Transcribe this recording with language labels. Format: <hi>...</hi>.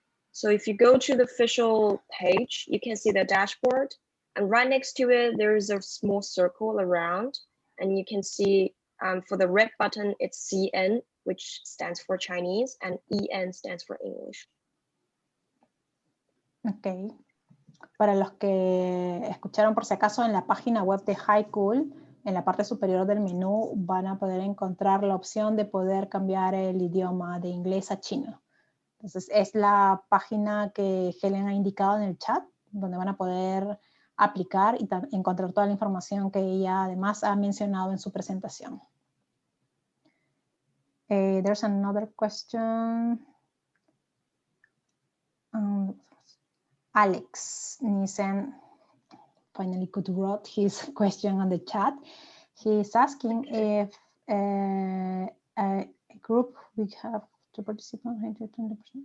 <en>So if you go to the official page, you can see the dashboard, and right next to it, there is a small circle around, and you can see for the red button, it's CN, which stands for Chinese, and EN stands for English. Ok.</en> <es>Para los que escucharon por si acaso, en la página web de HICOOL, en la parte superior del menú, van a poder encontrar la opción de poder cambiar el idioma de inglés a chino. Entonces, es la página que Helen ha indicado en el chat, donde van a poder aplicar y encontrar toda la información que ella además ha mencionado en su presentación.</es> <en>There's another question. Alex Nissen finally could write his question on the chat. He's asking if a group we have to participate 120%.</en>